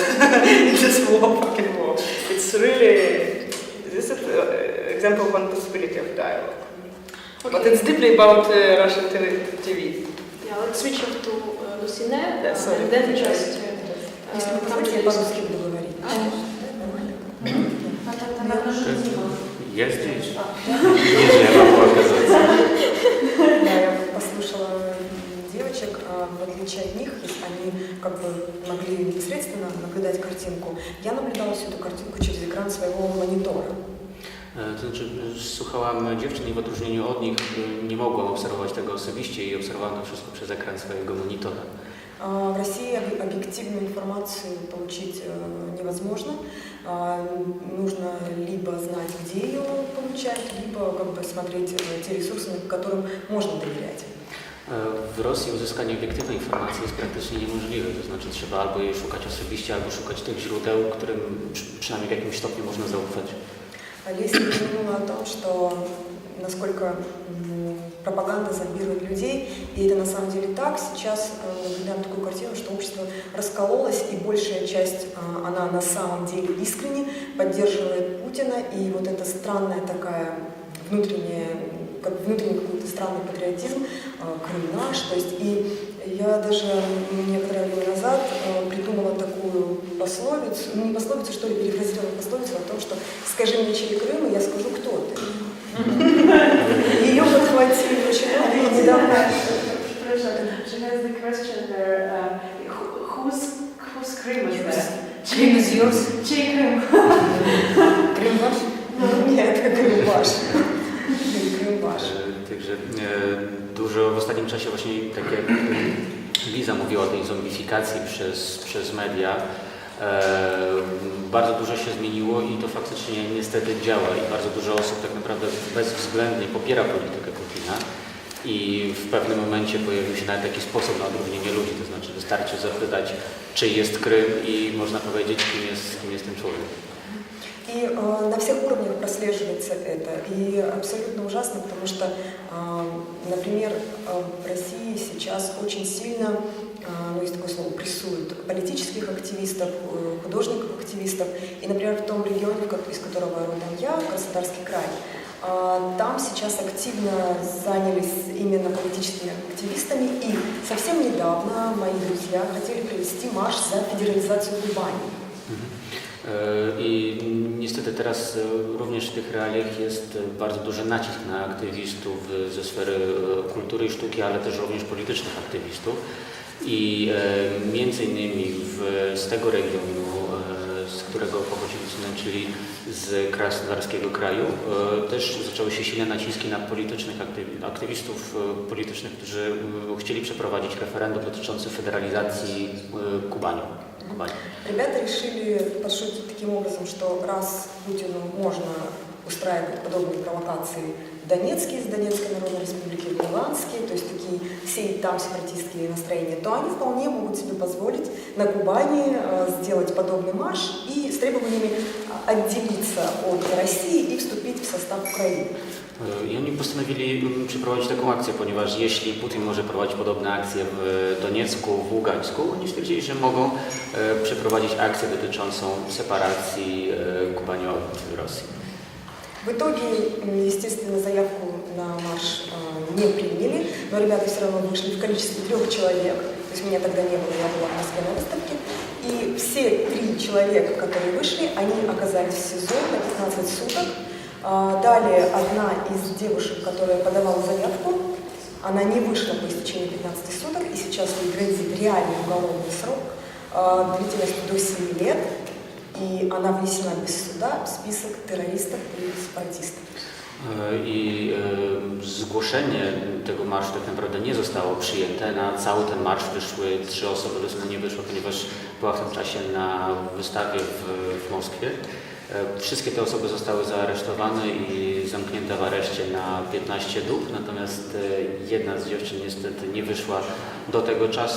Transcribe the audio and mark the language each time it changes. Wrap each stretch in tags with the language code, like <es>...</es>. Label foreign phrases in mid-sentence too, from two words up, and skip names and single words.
<en>In this fucking war. It's really, this is an example of one possibility of dialogue. Okay. But it's deeply about Russian TV. Yeah, let's switch off to Lusine, and then just come to</en> <ru>по-русски буду говорить. Я здесь. Ниже я могу оказаться. Да, я послушала девочек, в отличие от них, они как бы могли непосредственно наблюдать картинку. Я наблюдала всю эту картинку через экран своего монитора.</ru> <pl>To znaczy, słuchałam dziewczyn i w odróżnieniu od nich nie mogłam obserwować tego osobiście i obserwowałam to wszystko przez ekran swojego monitora.</pl> <ru>В России объективную информацию получить невозможно. Нужно либо знать, где ее получать, либо как бы смотреть те ресурсы, которым можно доверять.</ru> <pl>W Rosji uzyskanie obiektywnej informacji jest praktycznie niemożliwe, to znaczy trzeba albo jej szukać osobiście, albo szukać tych źródeł, którym przynajmniej w jakimś stopniu można zaufać.</pl> <ru>Леся упомянула о том, что насколько пропаганда зомбирует людей, и это на самом деле так. Сейчас наблюдаем такую картину, что общество раскололось, и большая часть, она на самом деле искренне поддерживает Путина, и вот эта странная такая внутренний какой-то странный патриотизм, Крым наш, то есть, и я даже некоторое время назад придумала такую пословицу, не пословицу, что ли, перефразировала пословицу о том, что «скажи мне, чей Крым, и я скажу, кто ты». Ее подхватили очень много недавно.</ru> <en>She has the question there, whose Krym is that? Крым is yours.</en> <ru>Чей Крым? ваш. Крым ваш.</ru> <pl>Także dużo w ostatnim czasie właśnie, tak jak Liza mówiła o tej zombifikacji przez media, bardzo dużo się zmieniło i to faktycznie niestety działa i bardzo dużo osób tak naprawdę bezwzględnie popiera politykę Putina i w pewnym momencie pojawił się nawet taki sposób na odróżnienie ludzi, to znaczy wystarczy zapytать, czy jest Krym i można powiedzieć, kim jest ten człowiek.</pl> <ru>И на всех уровнях прослеживается это. И абсолютно ужасно, потому что, например, в России сейчас очень сильно, ну, есть такое слово, прессуют политических активистов, художников-активистов. И, например, в том регионе, из которого родом я, Краснодарский край, там сейчас активно занялись именно политическими активистами. И совсем недавно мои друзья хотели провести марш за федерализацию Кубани.</ru> <pl>I niestety teraz również w tych realiach jest bardzo duży nacisk na aktywistów ze sfery kultury i sztuki, ale też również politycznych aktywistów. I między innymi z tego regionu, z którego pochodzi Lusine, czyli z krasnodarskiego kraju, też zaczęły się silne naciski na politycznych aktywistów politycznych, którzy chcieli przeprowadzić referendum dotyczące federalizacji Kubani.</pl> <ru>Ребята решили пошутить таким образом, что раз Путину можно устраивать подобные провокации в Донецке, из Донецкой Народной Республики, в Луганске, то есть такие сеять там сепаратистские настроения, то они вполне могут себе позволить на Кубани сделать подобный марш и с требованиями отделиться от России и вступить в состав Украины.</ru> <pl>I oni postanowili przeprowadzić taką akcję, ponieważ jeśli Putin może prowadzić podobne akcje w Doniecku, w Ługańsku, oni stwierdzili, że mogą przeprowadzić akcję dotyczącą separacji Kubani od Rosji.</pl> <ru>В итоге, естественно, заявку на марш не приняли, но ребята все равно вышли в количестве 3 человек. То есть меня тогда не было, я была в Москве на выставке. И все 3 человека, которые вышли, они оказались в СИЗО на 15 суток. Далее одна из девушек, которая подавала заявку, она не вышла по истечении 15 суток, и сейчас ей грозит реальный уголовный срок длительностью до 7 лет, и она внесена без суда в список террористов и сепаратистов.</ru> <pl>I zgłoszenie tego marszu tak naprawdę nie zostało przyjęte. Na cały ten marsz wyszły 3 osoby, Lusine nie wyszła, ponieważ była w tym czasie na wystawie w Moskwie. Wszystkie te osoby zostały zaaresztowane i zamknięte w areszcie na 15 dób, natomiast jedna z dziewczyn niestety nie wyszła do tego czasu.</pl>